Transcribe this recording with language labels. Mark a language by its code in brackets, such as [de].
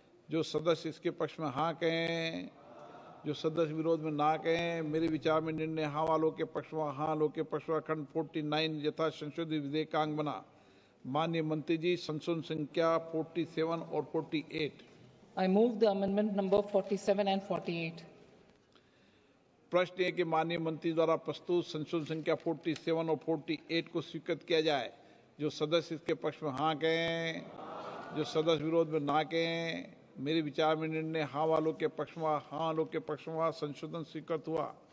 [hi] जो सदस्य इसके पक्ष में हाँ कहें, जो सदस्य विरोध में ना कहें, मेरे विचार में निर्णय हाँ वालों के पक्ष में, हाँ वालों के पक्ष में खंड 49 यथा संशोधित विधेयकांग बना। माननीय मंत्री जी, संशोधन संख्या 47 और 48। [en] I move the amendment number 47 and 48. [hi] प्रश्न है कि माननीय मंत्री द्वारा प्रस्तुत संशोधन संख्या 47 और 48 को स्वीकृत किया जाए। जो सदस्य इसके पक्ष में हाँ कहें, जो सदस्य विरोध में ना कहें, मेरे विचार में निर्णय हाँ वालों के पक्ष में, हाँ वालों के पक्ष में संशोधन स्वीकृत हुआ।